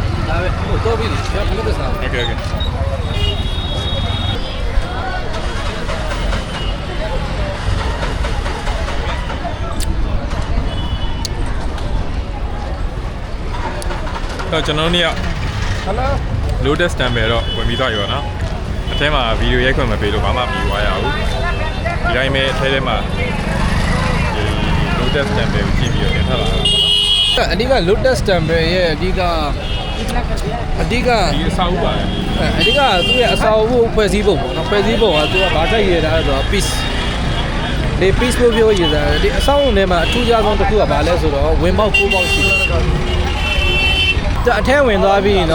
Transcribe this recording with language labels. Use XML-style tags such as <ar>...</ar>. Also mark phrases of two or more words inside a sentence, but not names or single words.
<my>ဒါပဲဟိုတော့ပြီကျွန်တော်ဘယ်လိုစား</my> <en>Okay okay</en> <my>တော့ကျွန်တော်တို့နေ့က Hello</my> <en>lotus temple</en> <my>တော့ဝင်ပြီးသွားပြီပေါ့နော်အထဲမှာဗီဒီယိုရိုက်ခွင့်မပေးလို့ဘာမှမပြီးသွားရဘူးဒီတိုင်းပဲအထဲမှာဒီ</my> <en>lotus temple</en> <my>ကိုကြည့်ပြီးတော့ပြန်ထွက်လာတာပေါ့နော် အဓိက</my> <en>lotus temple</en> <my>ရဲ့အဓိက ဒီအဆောက်အဦပါလေ အဓိကသူ့ရဲ့အစာအုပ်ဖွဲ့စည်းပုံပေါ့နော်ဖွဲ့စည်းပုံကသူကဘာတိုက်ရတာလဲဆိုတော့ peace ဒီ peace လို့ပြောရတာဒီအဆောက်အုံထဲမှာအထူးခြားဆုံးတစ်ခုကဘာလဲဆိုတော့ဝင်ပေါက်9ပေါက်ရှိတယ်အထဲဝင်သွားပြီးရင်တော့</my>